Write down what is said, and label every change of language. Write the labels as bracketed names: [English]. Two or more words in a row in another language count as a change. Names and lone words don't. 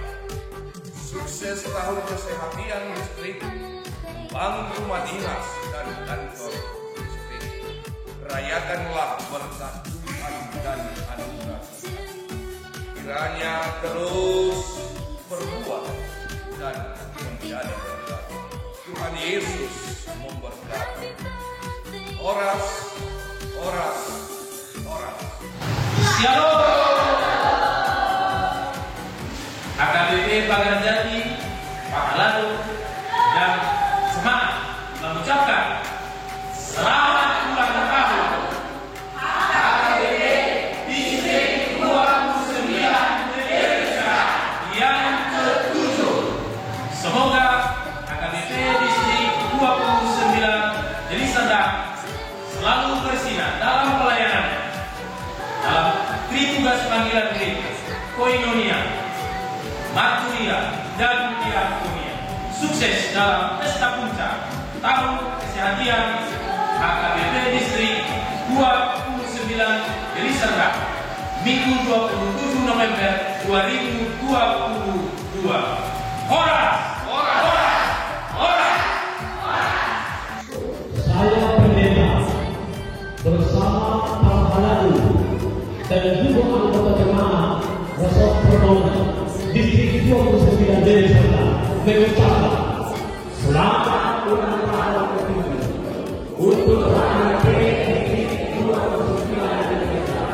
[Indonesian] Sukses tahun kesehatan distrik, bangun rumah dinas dan kantor distrik. Rayakanlah berkat Tuhan dan anugerah. Kiranya terus berbuat dan menjadi berkat. Tuhan Yesus memberkati. [Batak Toba] Oras, oras, oras. [Indonesian] Shalom. HKBP Pagar Jati, Pakalado, dan Semangat mengucapkan selamat ulang tahun HKBP Distrik 29 Deli Serdang yang ke-7. Semoga HKBP Distrik 29 Deli Serdang selalu bersinar dalam pelayanannya, dalam tritugas panggilan gereja, koinonia, marturia, dan diakonia. Sukses dalam pesta puncak tahun kesehatan HKBP Distrik 29 Deli Serdang, Minggu 27 November 2022. [Batak Toba] Horas! Horas! Horas! [Indonesian] Saya pendeta bersama para halal dan juga anggota jemaat Resort Harmonia Distrik 29 Deli Serdang mengucapkan selamat ulang tahun ke-7 untuk HKBP Distrik 29 Deli Serdang.